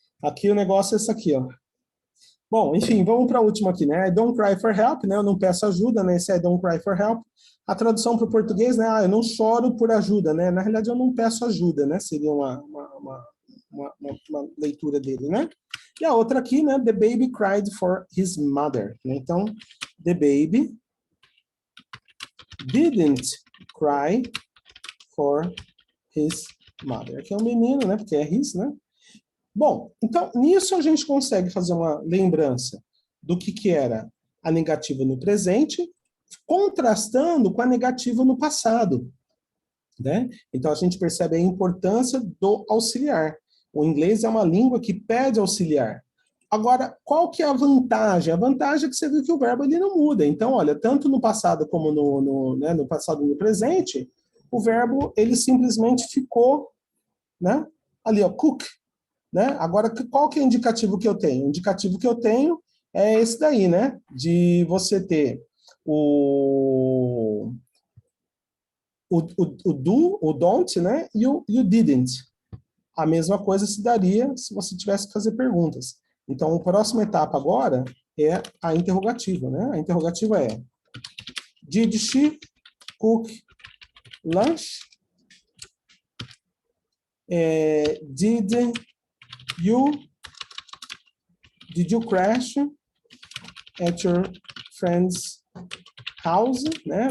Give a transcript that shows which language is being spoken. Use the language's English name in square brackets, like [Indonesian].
[Portuguese] Aqui o negócio é esse aqui, ó. Bom, enfim, vamos para a última aqui, né? [English] I don't cry for help, [Portuguese] né? Eu não peço ajuda, né? Esse [English] I don't cry for help. [Portuguese] A tradução para o português, né? Eu não choro por ajuda, né? Na realidade, eu não peço ajuda, né? Seria uma leitura dele, né? E a outra aqui, né? [English] The baby cried for his mother. Né? Então, the baby didn't cry for his mother. [Portuguese] Aqui é um menino, né? Porque é his, né? Bom, então, nisso a gente consegue fazer uma lembrança do que era a negativa no presente, contrastando com a negativa no passado. Né? Então, a gente percebe a importância do auxiliar. O inglês é uma língua que pede auxiliar. Agora, qual que é a vantagem? A vantagem é que você viu que o verbo ele não muda. Então, olha, tanto no passado como no passado e no presente, o verbo ele simplesmente ficou, né, ali, ó, cook. Né? Agora, qual que é o indicativo que eu tenho? O indicativo que eu tenho é esse daí, né? De você ter o do, o don't, né? E o didn't. A mesma coisa se daria se você tivesse que fazer perguntas. Então, a próxima etapa agora é a interrogativa, né? A interrogativa é: [English] Did she cook lunch? Did you crash at your friend's house, né?